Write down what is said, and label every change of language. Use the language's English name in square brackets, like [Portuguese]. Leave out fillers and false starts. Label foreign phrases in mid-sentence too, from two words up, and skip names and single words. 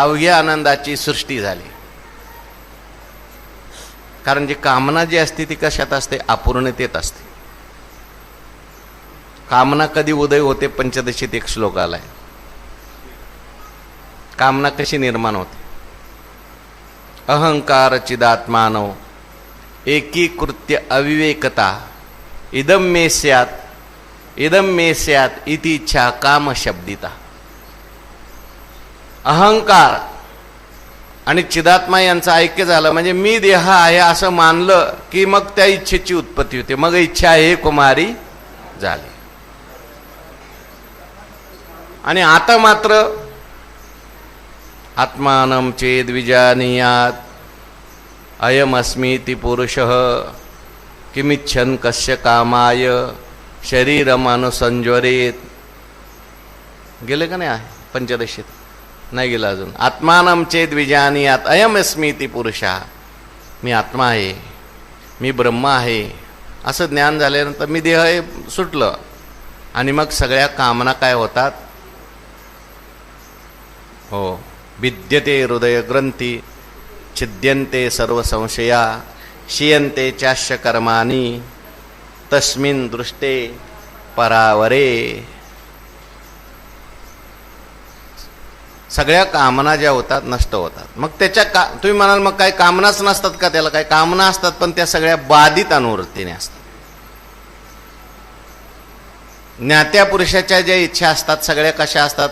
[Marathi] अवघ्या आनंदाची सृष्टी झाली. कारण जी कामना जी असते ती कशात असते? अपूर्णतेत असते. कामना कधी उदय होते? पंचदशीत एक श्लोक आलाय. कामना कशी निर्माण होते? [Sanskrit] अहंकार चिदात्मानो एकीकृत्य अविवेकता इदम मे स्यात् इति इच्छा काम शब्दिता. [Marathi] अहंकार आणि चिदात्मा यांचं ऐक्य झालं म्हणजे मी देह आहे असं मानलं की मग त्या इच्छेची उत्पत्ती होते. मग इच्छा हे कुमारी झाली. आणि आता मात्र [Sanskrit] आत्मानं चेद विजानीयात अयमस्मीति पुरुषः किमिच्छन् कस्य कामाय शरीरमनुसंज्वरेत. [Marathi] गेले का नाही पंचदशीत? नाही गेला अजून. [Sanskrit] आत्मानं चेद विजानीयात अयमस्मीति पुरुषा, [Marathi] मी आत्मा आहे, मी ब्रह्म आहे असं ज्ञान झाल्यानंतर मी देह हे सुटलं. आणि मग सगळ्या कामना काय होतात? हो, [Sanskrit] विद्यते हृदय ग्रंथी, छिद्यन्ते सर्व संशया, क्षीयन्ते चाश्य कर्माणि, तस्मिन् दृष्टे परावरे. [Marathi] सगळ्या कामना ज्या होतात नष्ट होतात. मग त्याच्या तुम्ही म्हणाल मग काय कामनाच नसतात का? त्याला काय कामना असतात, पण त्या सगळ्या बाधित अनुवृत्तीने असतात. ज्ञात्या पुरुषाच्या ज्या इच्छा असतात सगळ्या कशा असतात?